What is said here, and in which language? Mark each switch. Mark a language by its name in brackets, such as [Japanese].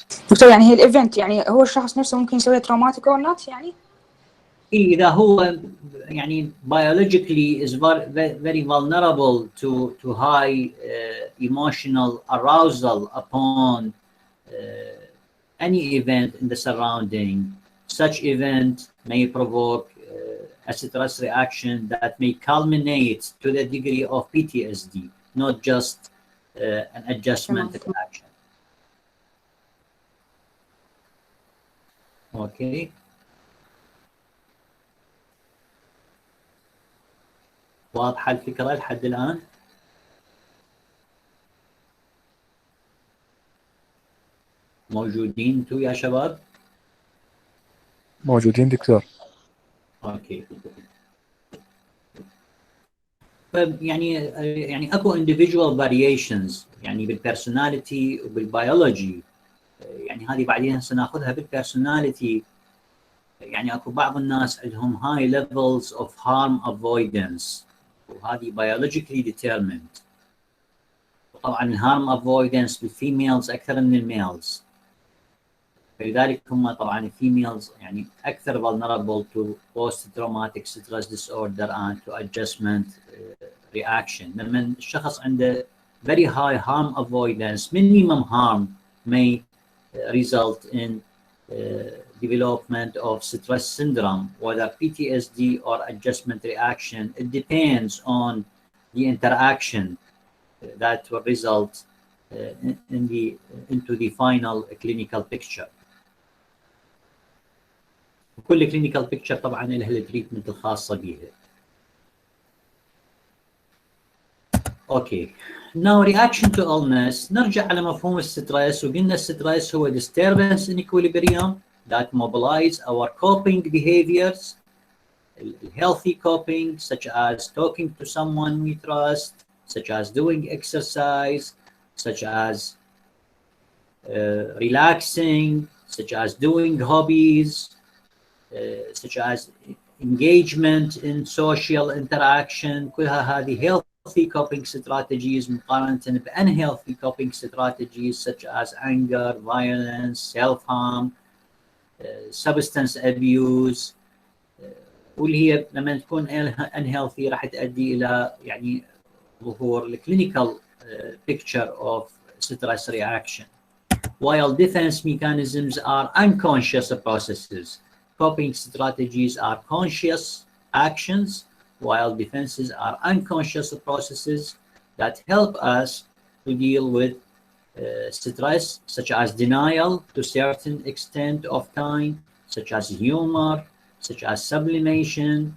[Arabic] دكتور يعني هي الايفنت يعني هو الشخص نفسه ممكن يسوي تروماتيك او نوت يعني؟ إذا هو يعني [English] biologically is very vulnerable to high emotional arousal upon any event in the surrounding, such event may provoke a stress reaction that may culminate to the degree of PTSD, not just an adjustment reaction. Okay. [Arabic] واضحة الفكرة لحد الآن؟ موجودين انتوا يا شباب؟ موجودين دكتور. اوكي. يعني اكو [English] individual variations [Arabic] يعني بالبيرسوناليتي وبالبيولوجي، يعني هذه بعدين هسه ناخذها بالبيرسوناليتي. يعني اكو بعض الناس عندهم [English] high levels of harm avoidance [Arabic] وهذه [English] biologically determined. [Arabic] طبعا الهارم avoidance بالفيميلز اكثر من الميلز، فلذلك هم طبعا الفيميلز يعني اكثر [English] vulnerable to post traumatic stress disorder and to adjustment reaction. لما الشخص عنده very high harm avoidance, minimum harm may result in development of stress syndrome, whether PTSD or adjustment reaction. It depends on the interaction that will result into the final clinical picture. [Arabic] وكل [English] clinical picture [Arabic] طبعا لها التريتمنت الخاصة بها. اوكي. [English] Now reaction to illness. [Arabic] نرجع على مفهوم الستريس، وقلنا الستريس هو [English] disturbance in equilibrium that mobilize our coping behaviors. Healthy coping such as talking to someone we trust, such as doing exercise, such as relaxing, such as doing hobbies, such as engagement in social interaction. [Arabic] كلها هذه [English] healthy coping strategies [Arabic] مقارنة ب [English] unhealthy coping strategies such as anger, violence, self-harm, substance abuse. [Arabic] واللي هي لما تكون unhealthy راح تؤدي إلى يعني ظهور الكلينيكال [English] picture of stress reaction. While defense mechanisms are unconscious processes, coping strategies are conscious actions, while defenses are unconscious processes that help us to deal with stress, such as denial to certain extent of time, such as humor, such as sublimation.